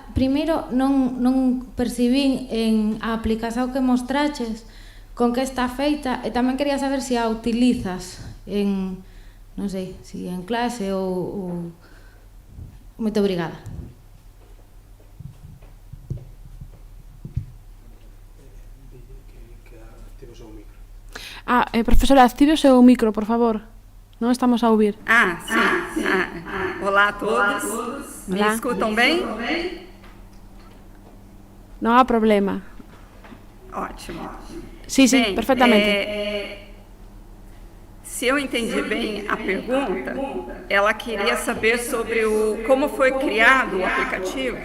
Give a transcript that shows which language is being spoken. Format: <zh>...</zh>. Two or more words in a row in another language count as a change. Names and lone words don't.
<gl>Primeiro, non percibín en a aplicación que mostraches con que está feita, e tamén quería saber se a utilizas en, non sei, se en clase ou... Moito obrigada. Profesora, active o seu micro, por favor. Non estamos a ouvir.</gl> <pt>Sim. Olá a todos. Me escutam bem?</pt> <gl>Non há problema.</gl> <pt>Ótimo. Sí, bem, perfeitamente. Se eu entendi bem a pergunta, ela queria saber sobre como foi criado o aplicativo.</pt>